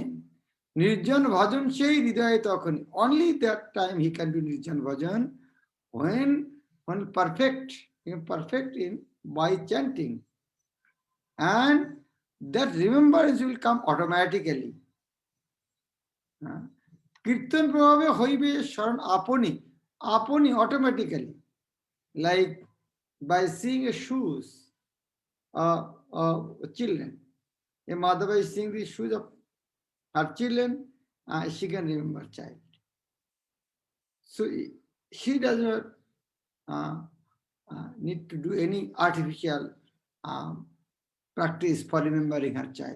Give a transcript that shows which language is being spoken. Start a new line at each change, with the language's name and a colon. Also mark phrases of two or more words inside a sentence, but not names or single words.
Bangla: নির্জন ভজন সেই হৃদয়ে তখনি.
English: Only that time he can do
Bangla: নির্জন ভজন
English: when perfect in by chanting. And that remembrance will come automatically.
Bangla: কীর্তন প্রভাবে হইবে স্মরণ আপনি
English: automatically, like by seeing a shoes children. A mother by seeing the shoes of her children, she can remember child. So she does not need to do any artificial practice for remembering her child.